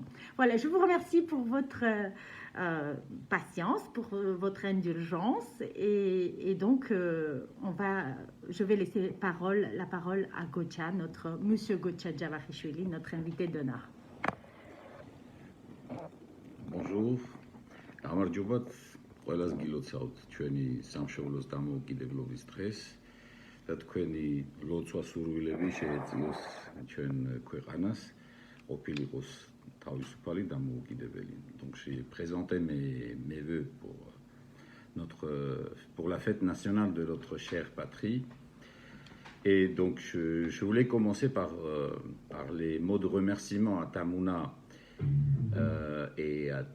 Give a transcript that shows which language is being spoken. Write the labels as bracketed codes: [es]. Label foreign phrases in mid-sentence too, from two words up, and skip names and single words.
[fr] Voilà, je vous remercie pour votre patience, pour votre indulgence et donc je vais laisser la parole à Gocha, monsieur Gocha Djavakhishvili, notre invité d'honneur. Bonjour. [ka] გამარჯობათ ყველას გილოცავთ ჩვენი სამშობლოს დამოუკიდებლობის დღეს და თქვენი ლოცვა სურვილები შეეწიოს ჩვენ ქვეყანას ყოფილიყოს თავისუფალი დამოუკიდებელი. [fr] Donc j'ai présenté mes vœux pour la fête nationale de notre chère patrie. Et donc je voulais commencer par les mots de remerciement à Tamouna et à